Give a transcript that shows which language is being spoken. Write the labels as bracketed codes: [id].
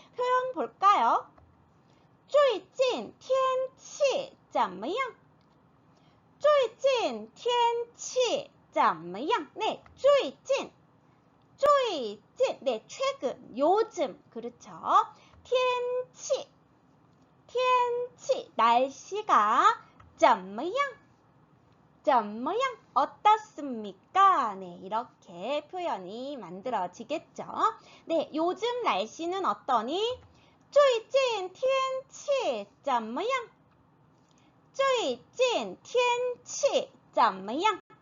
[ko] 표현 볼까요? [zh] 最近天气怎么样? 最近天气怎么样? [ko] 네, 最近, 最近, 네, 최근, 요즘, 그렇죠. 天气, 天气, 날씨가 怎么样? 怎么样?어떻습니까? 네, 이렇게 표현이 만들어지겠죠. 네, 요즘 날씨는 어떠니? [zh] 最近天气怎么样? 最近天气怎么样?